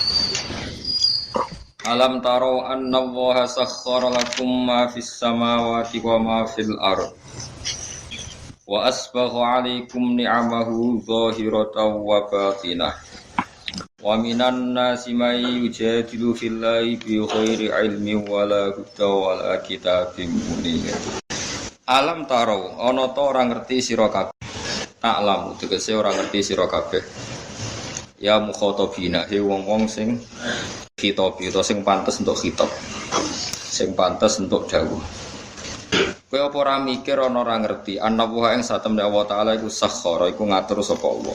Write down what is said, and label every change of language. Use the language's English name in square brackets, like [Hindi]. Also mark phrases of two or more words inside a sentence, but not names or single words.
[Arabic] ألم تروا أن الله سخر لكم ما في السماوات وما في الأرض وأسبغ عليكم نعمه ظاهرة وباطنة ومن الناس من يجادل في الله بغير علم ولا هدى ولا كتاب منير. ألم تروا [Javanese] ana ta ora ngerti sira kabeh. Ta'lamu tegese ora ngerti sira kabeh. [Arabic] يا مخاطبين [Javanese] he wong-wong sing khitab utawa sing pantes untuk khitab. Sing pantes untuk dawuh. Kowe apa ora mikir ana ora ngerti ana wa ing satemene Allah taala iku sakhara iku ngatur sapa Allah.